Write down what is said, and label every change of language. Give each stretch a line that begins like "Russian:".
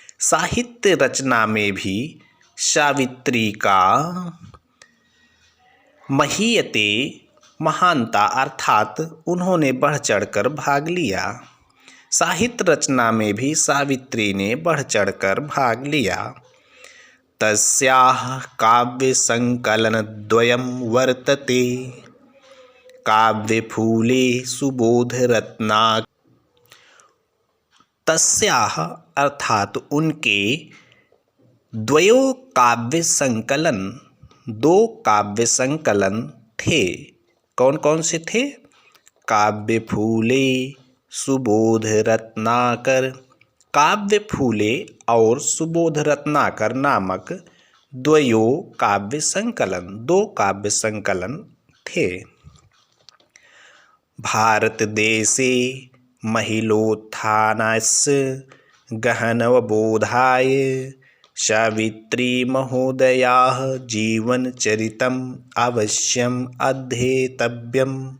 Hindi: साहित्य रचना में भी सावित्री का महीयते महानता अर्थात उन्होंने बढ़ चढ़कर भाग लिया। साहित्य रचना में भी सावित्री ने बढ़ चढ़कर भाग लिया।
Sanskrit: तस्याः काव्य संकलन द्वयं वर्तते। काव्यफूले सुबोध रत्नाकर।
Hindi: तस्याः अर्थात उनके द्वयो काव्य संकलन, दो काव्य संकलन थे। कौन कौन से थे? काव्यफूले सुबोध रत्नाकर। काव्यफूले और सुबोध रत्नाकर नामक द्वयो काव्य संकलन, दो काव्य संकलन थे।
Sanskrit: भारत देशे महिलोत्थानस्य गहनवबोधाय सावित्री महोदयाः जीवनचरितम् अवश्यम् अध्येतव्यम्।